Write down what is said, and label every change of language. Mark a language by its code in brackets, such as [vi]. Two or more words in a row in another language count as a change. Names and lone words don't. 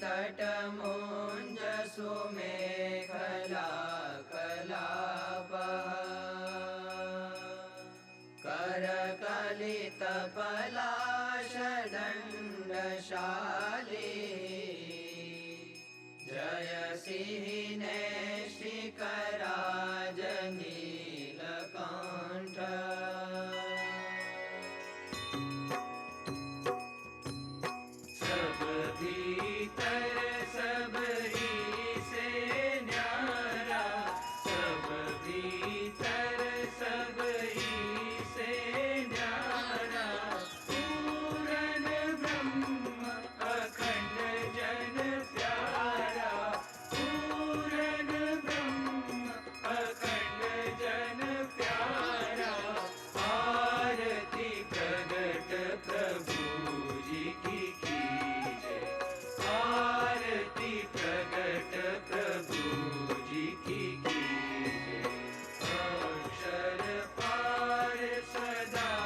[sa] घटमुञ्ज सुमेखला कलापः करकलितपलाशदण्डशाली जय सिंह श्रीकराजनीलकण्ठ [hi] सब भीतर सबरी से न्यारा सब भीतर सबरी से न्यारा पूरन ब्रह्म अखंड जन प्यारा पूरन ब्रह्म अखंड जन प्यारा आरती प्रगट प्रभु जी की कीजय आरती प्रगट प्रभु जी की कीजय अक्षर पार सदा